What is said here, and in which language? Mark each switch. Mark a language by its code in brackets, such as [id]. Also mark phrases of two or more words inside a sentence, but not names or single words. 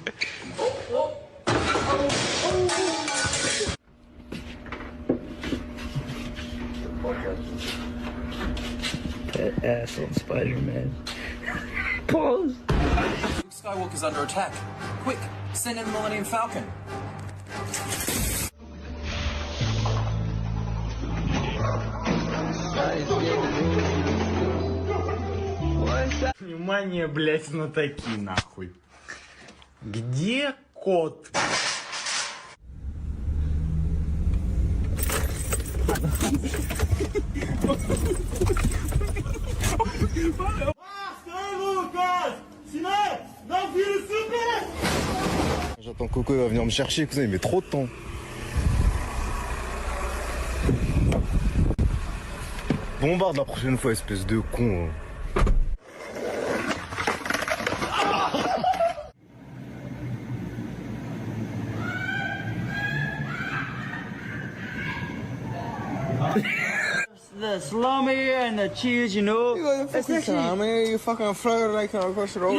[en] That asshole Spider-Man. Pause. Skywalker's under attack. Quick, send in the Millennium Falcon. [ru] Внимание, блять, знатоки, нахуй. Где кот? [fr] J'attends que Coco va venir me chercher, cousin, il met trop de temps. Bombarde la prochaine fois, espèce de con. [en] The salami and the cheese, you know. You got the fucking salami, you fucking throw it like across the road.